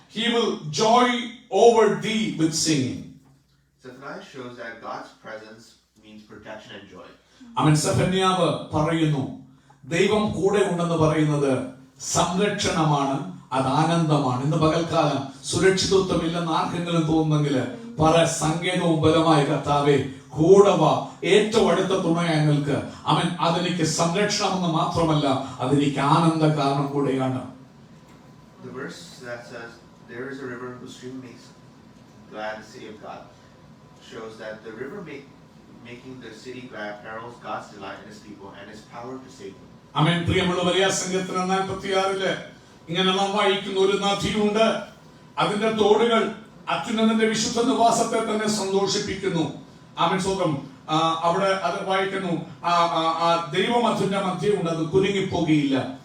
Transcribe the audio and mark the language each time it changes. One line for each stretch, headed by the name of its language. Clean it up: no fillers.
English: He will joy over thee with singing. Zephaniah shows that God's presence means protection and joy.
Malayalam: അവൻ സെഫന്യാവ് പറയുന്നു, ദൈവം കൂടെ ഉണ്ടെന്ന് പറയുന്നത് സംരക്ഷണമാണ്, അത് ആനന്ദമാണ്. ഇന്ന് പകൽക്കാലം സുരക്ഷിതത്വം ഇല്ലെന്ന് ആർക്കെങ്കിലും തോന്നുന്നെങ്കിൽ പറ, സങ്കേതവും ബലമായ കർത്താവേ കൂടെ വാ, ഏറ്റവും അടുത്ത തുണയായി നിൽക്ക്. അവൻ അതെനിക്ക് സംരക്ഷണമെന്ന് മാത്രമല്ല, അതെനിക്ക് ആനന്ദ കാരണം കൂടെയാണ്.
English: The verse that says, "There is a river whose stream makes glad the city of God," shows that the river making the city glad heralds God's delight in His people and His power to save them.
Malayalam: ആമേൻ. പ്രിയമുള്ളവരെ, ആ സങ്കീർത്തനം 46 ഇങ്ങനെ നാം വായിക്കുന്ന ഒരു നദിയുണ്ട്. അതിന്റെ തോടുകൾ അത്യുന്നതന്റെ വിശുദ്ധ നിവാസത്തെ തന്നെ സന്തോഷിപ്പിക്കുന്നു. ആമേൻ. സ്വന്തം അവിടെ അത് വായിക്കുന്നു, ദൈവം അതിന്റെ മധ്യമുണ്ട്, അത് കുലുങ്ങിപ്പോകുകയില്ല.